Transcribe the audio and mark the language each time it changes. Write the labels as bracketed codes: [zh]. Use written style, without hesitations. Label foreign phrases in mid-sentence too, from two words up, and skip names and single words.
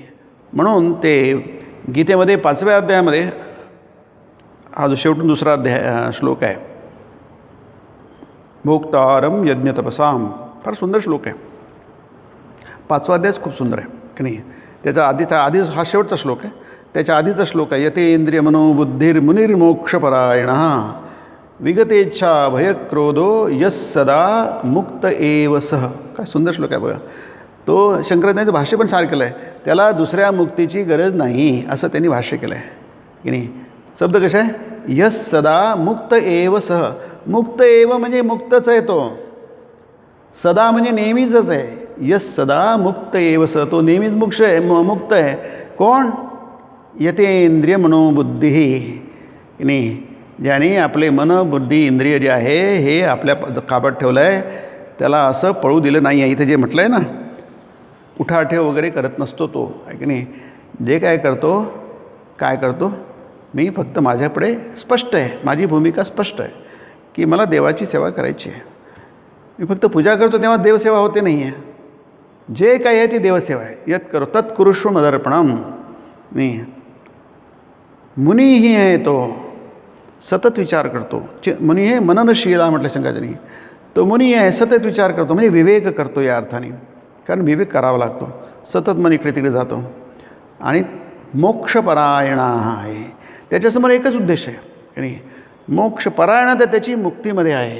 [mr] म्हणून ते गीतेमध्ये 5व्या अध्यायामध्ये हा जो शेवटून दुसरा श्लोक आहे, [sa] भोक्तारम यज्ञ तपसाम, [mr] फार सुंदर श्लोक आहे. 5वा अध्यायच खूप सुंदर आहे की नाही. त्याचा आधीच हा शेवटचा श्लोक आहे. त्याच्या आधीचा श्लोक आहे, [sa] यतेंद्रिय मनोबुद्धिर्मुनिर्मोक्षपरायण विगतेच्छा भयक्रोधो यस सदा मुक्त एव सह. [mr] काय सुंदर श्लोक आहे बघा. तो शंकराचार्यांचं भाष्य पण सारखं केलं आहे. त्याला दुसऱ्या मुक्तीची गरज नाही असं त्यांनी भाष्य केलं आहे की नाही. शब्द कसा आहे, [sa] यस सदा मुक्त एव सह. मुक्त एव [mr] म्हणजे मुक्तच आहे तो, सदा म्हणजे नेहमीचंच आहे. [sa] यस सदा मुक्त एव सह, [mr] तो नेहमीच मुक्त आहे. कोण, [sa] यतेंद्रिय मनोबुद्धी [mr] की नाही. ज्याने आपले मन बुद्धी इंद्रिय जे आहे हे आपल्या काबात ठेवलं आहे, त्याला असं पळू दिलं नाही आहे. इथे जे म्हटलं आहे ना, उठाठेव वगैरे करत नसतो तो, आहे की नाही. जे काय करतो, मी फक्त माझ्यापुढे स्पष्ट आहे, माझी भूमिका स्पष्ट आहे की मला देवाची सेवा करायची आहे. मी फक्त पूजा करतो तेव्हा देवसेवा होते नाही आहे. जे काही आहे ती देवसेवा आहे. [sa] यत करो तत्कुरुष्व मदर्पणम. [mr] नाही, मुनीही आहे तो, सतत विचार करतो. मुनी हे मननशीला म्हटलं शंकराचार्यांनी. तो मुनी आहे, सतत विचार करतो म्हणजे विवेक करतो या अर्थाने. कारण विवेक करावा लागतो, सतत मन इकडे तिकडे जातो. आणि मोक्षपरायण आहे, त्याच्यासमोर एकच उद्देश आहे की नाही, मोक्षपरायण, तर त्याची मुक्तीमध्ये आहे.